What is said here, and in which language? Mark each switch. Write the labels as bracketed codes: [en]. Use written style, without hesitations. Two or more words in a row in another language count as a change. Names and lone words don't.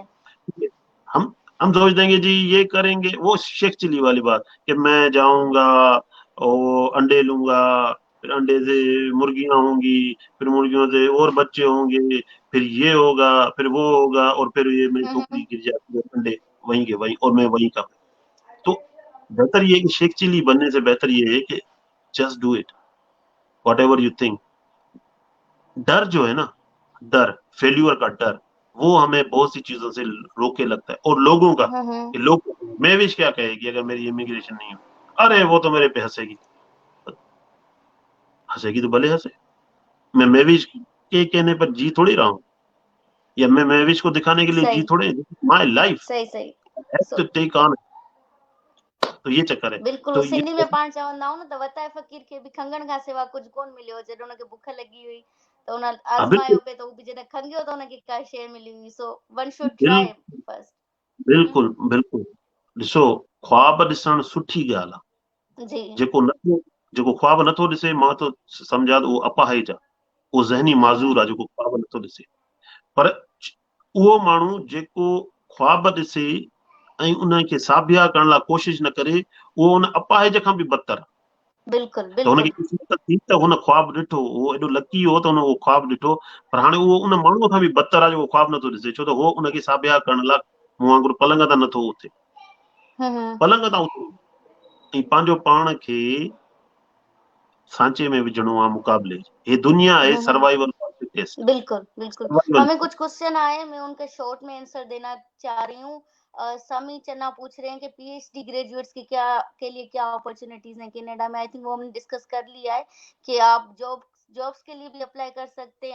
[hi] हम हम सोच देंगे जी ये करेंगे, वो शेख चिल्ली वाली बात कि मैं जाऊंगा और अंडे लूंगा, फिर अंडे से मुर्गियां होंगी, फिर मुर्गियों से और बच्चे होंगे, फिर ये होगा, फिर वो होगा, और फिर ये मेरी खोपड़ी गिर जाती है, अंडे वहीं के वहीं और मैं वहीं का। तो बेहतर ये है कि शेख चिल्ली बनने से बेहतर ये है कि [en] just do it, whatever you think. [hi] डर जो है ना, डर, फेल्यूर का डर, वो हमें बहुत सी चीजों से रोके लगता है। और लोगों का, कि लोग महविश क्या कहेगी अगर मेरी इमिग्रेशन नहीं हो, अरे वो तो मेरे पे हंसेगी। हंसेगी तो भले हंसे, मैं महविश के कहने पर जी थोड़ी रहा हूँ, या मैं महविश को दिखाने के लिए जी सही थोड़े, [en] my life [hi] सही सही। टू सो [en] take on. [hi] तो ये चक्कर है। बिल्कुल तो ये [sd] सिंधी में पाण चवंदा आहियूं न त वताए फ़कीर खे बि खंघण खां सिवा कुझु कोन मिलियो। जॾहिं हुनखे बुख लॻी हुई त हुन हाँ, बिल्कुल आज़मायो पिए, त हू बि जॾहिं खंघियो त हुनखे का शइ मिली हुई। [en] so one should बिल, try first. [sd] बिल्कुल बिल्कुल। ॾिसो, ख्वाब ॾिसणु सुठी ॻाल्हि आहे। जी। जेको नथो, जेको ख्वाब नथो ॾिसे, मां तो सम्झा थो उहो अपाहिज आहे, उहो ज़हनी माज़ूर आहे जेको ख्वाब नथो ॾिसे। पर उहो माण्हू जेको ख्वाब ॾिसे ऐं उनखे साबिया करण लाइ कोशिश न करे, उहो उन अपाहिज खां बि बदतर आहे। बिल्कुल त हुनखे बिल्कुल। क़िस्मत थी त हुन ख्वाब ॾिठो, उहो एॾो लकी हो त हुन उहो ख्वाब ॾिठो। पर हाणे उहो उन माण्हूअ खां बि बदतर आहे जेको ख्वाब नथो ॾिसे, छो त उहो उनखे साबिया करण लाइ मूं वांगुरु पलंग तां नथो उथे, पलंग तां उथे। ऐं पंहिंजो पाण खे सांचे में विझणो आहे मुक़ाबले। [hi] ये दुनिया है [en] survival for fittest. [hi] बिल्कुल बिल्कुल। सर्वाइवल। हमें कुछ क्वेश्चन आए, मैं उनके शॉर्ट में आंसर देना चाह रही हूँ। समी चन्ना पूछ रहे हैं कि [en] PhD graduates [hi] की क्या के लिए क्या अपॉर्चुनिटीज हैं कनाडा में। [en] I think [hi] वो हमने डिस्कस कर लिया है कि आप जॉब्स के लिए भी अप्लाई कर सकते हैं।